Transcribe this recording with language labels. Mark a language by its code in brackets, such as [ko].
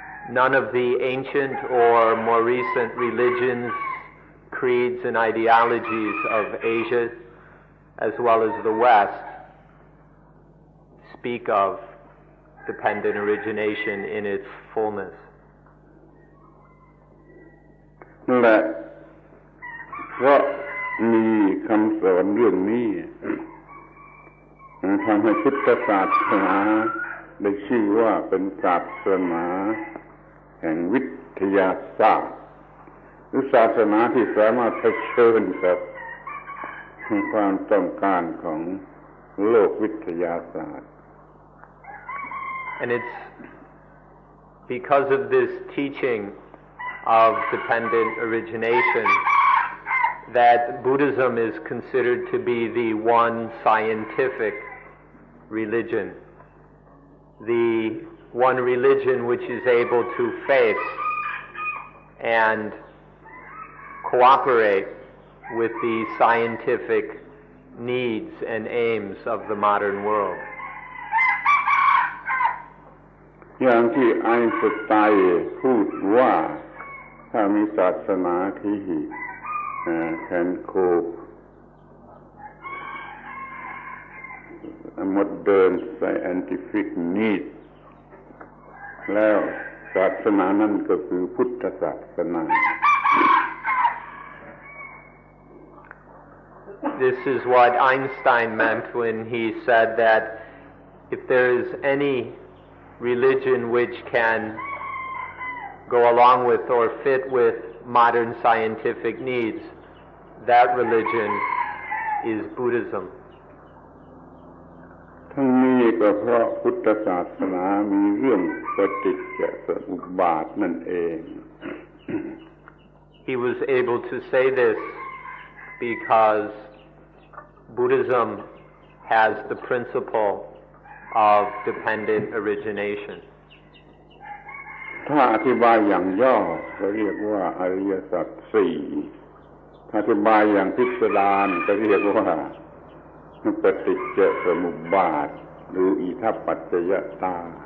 [en] None of the ancient or more recent religions, creeds and ideologies of Asia as well as the West speak of dependent origination in its fullness. [th] และเพราะมีคำสอนเรื่องนี้ทำให้พุทธศาสนาได้ชื่อว่าเป็นศาสนาแห่งวิทยาศาสตร์หรือศาสนาที่สามารถเผชิญกับความต้องการของโลกวิทยาศาสตร์ [en] And it's because of this teaching of dependent origination that Buddhism is considered to be the one scientific religion, the one religion which is able to face and cooperate with the scientific needs and aims of the modern world. [th] อย่างที่ไอน์สไตน์พูดว่า ถ้ามีศาสนาที่แทนโค [en] modern scientific need [th] แล้วศาสนานั้นก็คือพุทธศาสนา [en] This is what Einstein meant when he said that if there is any religion which can go along with or fit with modern scientific needs, that religion is Buddhism. [th] ทั้งนี้ก็เพราะพุทธศาสนามีเรื่องปฏิจจสมุปบาทนั่นเอง [en] He was able to say this because Buddhism has the principle of dependent origination. [th] ถ้าอธิบายอย่างย่อก็เรียกว่าอริยสัจสี่ถ้าอธิบายอย่างพิสดารก็เรียกว่าปฏิจจสมุปบาทหรืออิทัปปัจจยตา